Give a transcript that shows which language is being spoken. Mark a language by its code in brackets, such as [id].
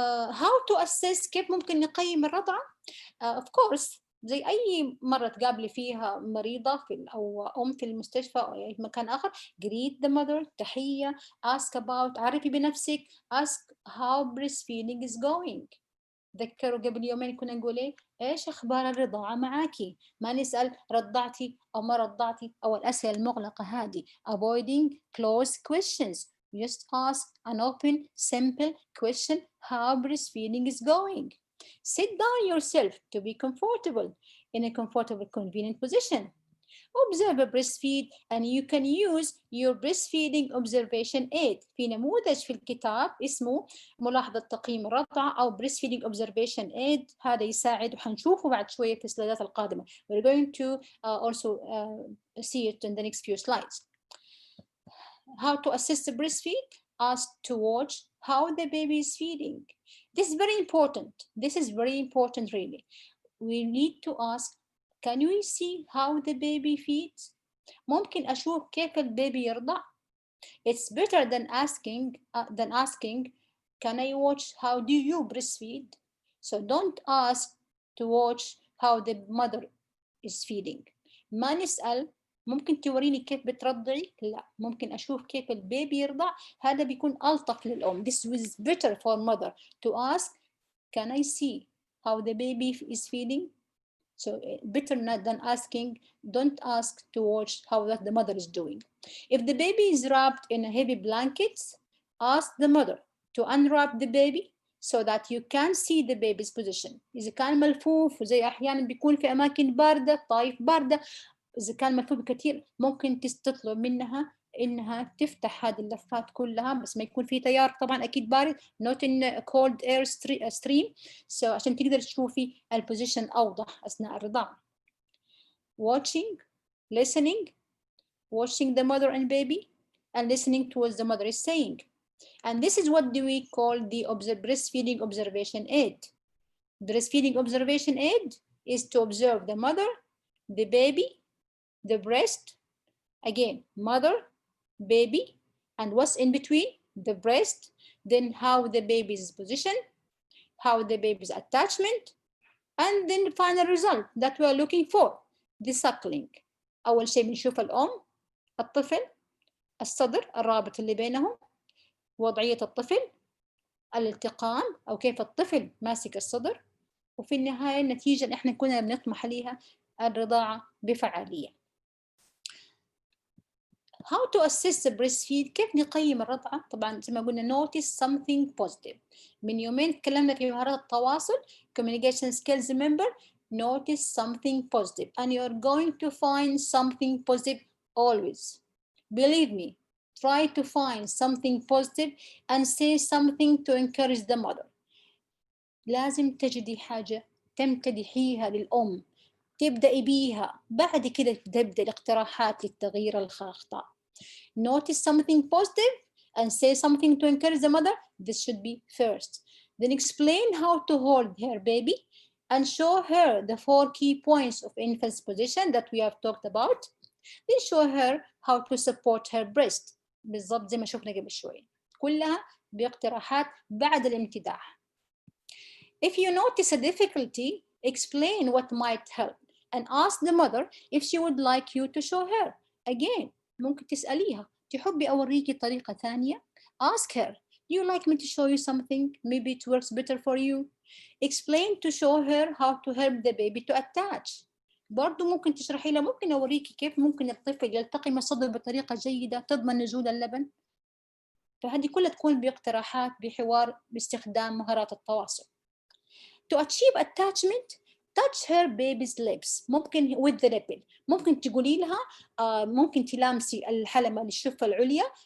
[en] How to assess؟ [ar] كيف ممكن نقيم الرضاعة؟ [en] Of course [ar] زي أي مرة تقابلي فيها مريضة أو أم في المستشفى أو أي مكان آخر، [en] greet the mother، [ar] تحية، [en] ask about، [ar] عرفي بنفسك، [en] ask how breastfeeding is going. [ar] تذكروا قبل يومين كنا نقول إيش أخبار الرضاعة معاكي، ما نسأل رضعتي أو ما رضعتي أو الأسئلة المغلقة هذه. [en] avoiding closed questions، just ask an open simple question, how breastfeeding is going. Sit down yourself to be comfortable in a comfortable, convenient position. Observe a breastfeed and you can use your breastfeeding observation aid. [ar] في نموذج في الكتاب اسمه ملاحظة تقييم الرضعة أو [en] breastfeeding observation aid، [ar] هذا يساعد وحنشوفه بعد شوية في السلايدات القادمة. [en] We're going to also see it in the next few slides. How to assess the breastfeed? Ask to watch how the baby is feeding. This is very important. This is very important really. We need to ask, can we see how the baby feeds? [ar] ممكن أشوف كيف البيبي يرضع. [en] It's better than asking, can I watch how do you breastfeed? So don't ask to watch how the mother is feeding. [ar] ما نسأل ممكن توريني كيف بترضعي؟ لا، ممكن أشوف كيف البيبي يرضع، هذا بيكون ألطف للأم. [en] This is better for mother to ask, can I see how the baby is feeding? So better than asking, don't ask to watch how the mother is doing. If the baby is wrapped in heavy blankets, ask the mother to unwrap the baby so that you can see the baby's position. [ar] إذا كان ملفوف وزي أحيانا بيكون في أماكن باردة، طايف باردة، إذا كان ملفوف كثير ممكن تطلب منها إنها تفتح هذه اللفات كلها، بس ما يكون في تيار طبعا أكيد بارد، [en] not in cold air stream، [ar] so عشان تقدر تشوفي البوزيشن أوضح أثناء الرضاعة. [en] Watching, listening, watching the mother and baby and listening to what the mother is saying. And this is what do we call the breastfeeding observation aid. Breastfeeding observation aid is to observe the mother, the baby, the breast, again, mother, baby, and what's in between? The breast, then how the baby's position, how the baby's attachment, and then the final result that we are looking for, the suckling. [ar] أول شيء بنشوف الأم، الطفل، الصدر، الرابط اللي بينهم، وضعية الطفل، الالتقام أو كيف الطفل ماسك الصدر، وفي النهاية النتيجة اللي احنا كنا بنطمح ليها الرضاعة بفعالية. [en] How to assess the breastfeed؟ [ar] كيف نقيم الرضعة؟ طبعا زي ما قلنا [en] notice something positive. [ar] من يومين تكلمنا في مهارات التواصل [en] communication skills. remember, notice something positive and you're going to find something positive always. Believe me, try to find something positive and say something to encourage the mother. [ar] لازم تجدي حاجة تمتدحيها للأم، تبدأي بيها، بعد كده تبدأ الاقتراحات للتغيير الخاطئ. [en] Notice something positive and say something to encourage the mother. This should be first. Then explain how to hold her baby and show her the 4 key points of infant's position that we have talked about. Then show her how to support her breast. [ar] بالضبط زي ما شفنا قبل شوي. كلها باقتراحات بعد الامتداح. [en] If you notice a difficulty, explain what might help and ask the mother if she would like you to show her. Again, [ar] ممكن تسأليها تحبي أوريكي طريقة ثانية؟ [en] Ask her, do you like me to show you something? Maybe it works better for you. Explain to show her how to help the baby to attach. [ar] برضو ممكن تشرحي لها ممكن أوريكي كيف ممكن الطفل يلتقم الصدر بطريقة جيدة تضمن نزول اللبن. فهذه كلها تكون باقتراحات بحوار باستخدام مهارات التواصل. [en] To achieve attachment, touch her baby's lips. [ar] ممكن [en] with the nipple. [ar] ممكن تقولي لها ممكن تلامسي الحلمة للشفة العليا.